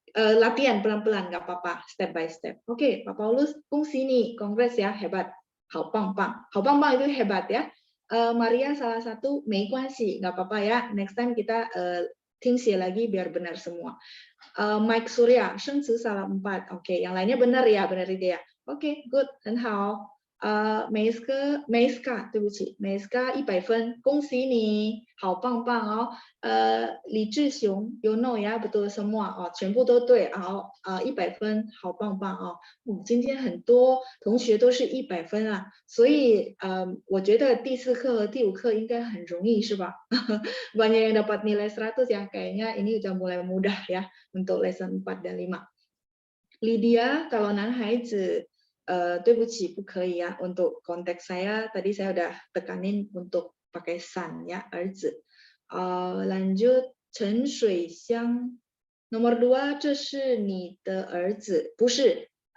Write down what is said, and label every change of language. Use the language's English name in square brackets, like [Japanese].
[Indonesian] Latihan pelan-pelan nggak apa-apa, step by step. Oke, Pak Paulus, [Chinese] 恭喜你, [English] congrats [Indonesian] ya, hebat. [Chinese] 好棒棒, 好棒棒 [Indonesian] itu hebat ya. Maria salah satu [Chinese] 没关系, [Indonesian] nggak apa-apa ya. [English] Next time [Indonesian] kita听写 lagi biar benar semua. Mike Surya, 生词 salah 4. Oke, yang lainnya benar ya, benar ide ya. [English] Oke, good, [Chinese] 很好。 Meiska 对不起 Meiska 100分，恭喜你，好棒棒哦。李志雄 [English] you know [Chinese] 呀 [Indonesian] betul semua [Chinese] 全部都对，好100分，好棒棒哦。今天很多同学都是100分啊，所以我觉得第4课和第5课应该很容易是吧？ [Indonesian] Banyak yang dapat nilai 100 ya, kayaknya ini udah mulai mudah ya untuk lesson 4 dan 5. Lydia, kalau [Chinese] 男孩子对不起不可以呀 [Indonesian] untuk konteks saya tadi saya udah tekanin untuk pakai san ya 儿子 lanjut 陈水香 nomor 2 [Chinese] 这是你的儿子不是